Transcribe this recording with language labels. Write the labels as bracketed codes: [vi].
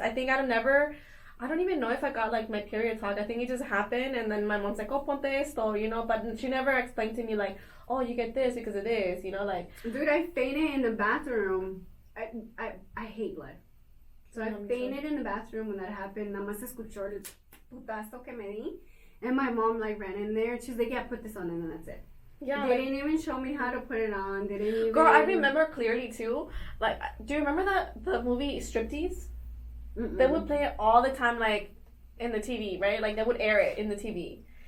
[en] I think I don't even know if I got, like, my period talk. I think it just happened, and then my mom's like, oh, [es] ponte esto, [en] but she never explained to me, like, oh, you get this because of this, like. Dude, I fainted in the bathroom. I hate blood. So I fainted in the bathroom when that happened. [es] Nada más escuchó el putazo que me di. [en] And my mom, like, ran in there. She's like, yeah, put this on, and then that's it. Yeah, they didn't even show me how to put it on. They didn't even... Girl, I remember clearly, too. Like, do you remember the movie Striptease? Mm-mm. They would play it all the time, like, in the TV, right? Like, they would air it in the TV.